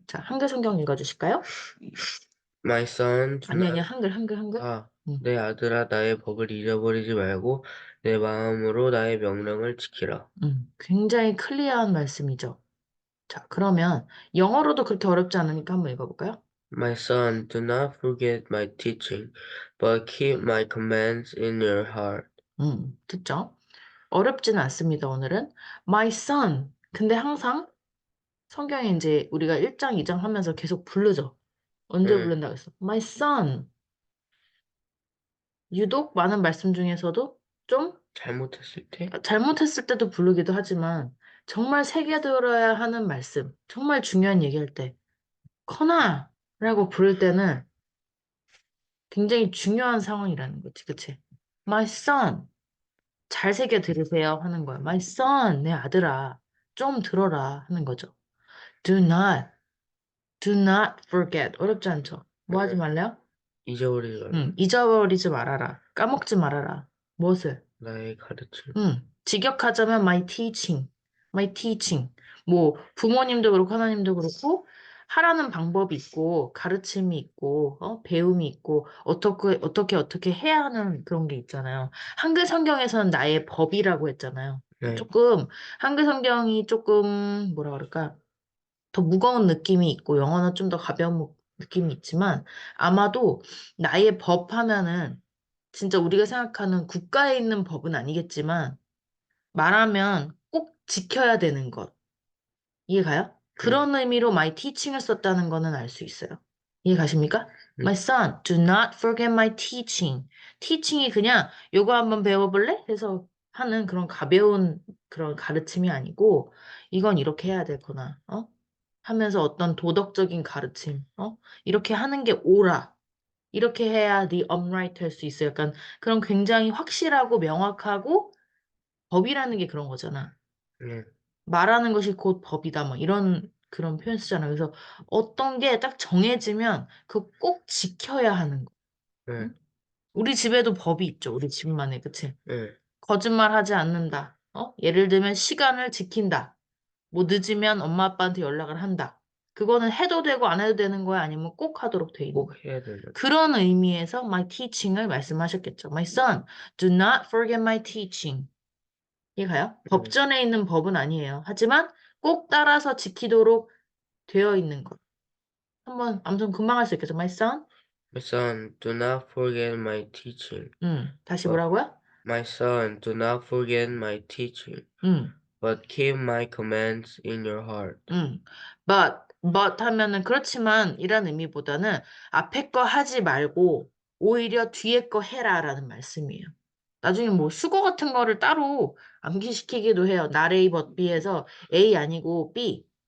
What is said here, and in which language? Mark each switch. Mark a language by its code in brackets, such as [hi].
[ko] 자, 한글 성경 읽어주실까요? [en] My son, do [ko] 아니야, [en] not, [ko] 한글. 응, 내 아들아, 나의 법을 잊어버리지 말고 내 마음으로 나의 명령을 지키라. 응. 굉장히 클리어한 말씀이죠. 자, 그러면 영어로도 그렇게 어렵지 않으니까 한번 읽어볼까요? [en] My son, do not forget my teaching, but keep my commands in your heart. [ko] 듣죠? 어렵지는 않습니다, 오늘은. [en] My son. [ko] 근데 항상 성경에 이제 우리가 1장, 2장 하면서 계속 부르죠. 언제 네. 부른다고 했어? [en] My son. [ko] 유독 많은 말씀 중에서도 좀 잘못했을 때? 잘못했을 때도 부르기도 하지만 정말 새겨들어야 하는 말씀, 정말 중요한 얘기할 때 커나 라고 부를 때는 굉장히 중요한 상황이라는 거지, 그치? [en] My son. [ko] 잘 새겨 들으세요 하는 거야. [en] My son, [ko] 내 아들아. 좀 들어라 하는 거죠. [en] Do not, do not forget. [ko] 어렵지 않죠? 뭐 하지 네. 말래요? 잊어버리지 말라. 잊어버리지 말아라. 까먹지 말아라. 무엇을? 나의 가르침. 직역하자면 [en] my teaching, my teaching. [ko] 뭐 부모님도 그렇고 하나님도 그렇고 하라는 방법이 있고 가르침이 있고 배움이 있고 어떻게 해야 하는 그런 게 있잖아요. 한글 성경에서는 나의 법이라고 했잖아요. 네. 조금 한글 성경이 조금 뭐라 그럴까? 더 무거운 느낌이 있고 영어는 좀 더 가벼운 느낌이 있지만 아마도 나의 법 하면은 진짜 우리가 생각하는 국가에 있는 법은 아니겠지만 말하면 꼭 지켜야 되는 것. 이해가요? 네. 그런 의미로 my teaching을 썼다는 거는 알 수 있어요. 이해가십니까? My 음, [en] son, do not forget my teaching. [ko] teaching이 그냥 요거 한번 배워볼래? 해서 하는 그런 가벼운 그런 가르침이 아니고 이건 이렇게 해야 되구나. 하면서 어떤 도덕적인 가르침, 이렇게 하는 게 옳아. 이렇게 해야 [en] the upright [ko] 할 수 있어요. 약간 그런 굉장히 확실하고 명확하고 법이라는 게 그런 거잖아. 네. 말하는 것이 곧 법이다. 뭐 이런 그런 표현 쓰잖아요. 그래서 어떤 게 딱 정해지면 그 꼭 지켜야 하는 거. 네. 응? 우리 집에도 법이 있죠. 우리 집만의, 그치? 네. 거짓말하지 않는다. 예를 들면 시간을 지킨다. 뭐 늦으면 엄마 아빠한테 연락을 한다. 그거는 해도 되고 안 해도 되는 거야? 아니면 꼭 하도록 돼 있는 꼭 거야? 해야 되는. 그런 의미에서 my teaching을 말씀하셨겠죠. [en] My son, do not forget my teaching. [ko] 이해가요? 네. 법전에 있는 법은 아니에요. 하지만 꼭 따라서 지키도록 되어 있는 것. 한번 아무튼 금방 할 수 있겠죠. [en] My son? My son, do not forget my teaching. [ko] 다시 [en] But [ko] 뭐라고요? [en] my son, do not forget my teaching, [ko] 음, [en] but keep my commands in your heart. [ko] but 하면은 그렇지만 이란 의미보다는 앞에 거 하지 말고 오히려 뒤에 거 해라라는 말씀이에요. 나중에 뭐 수거 같은 거를 따로 암기시키기도 해요. not A but B에서 A 아니고 B.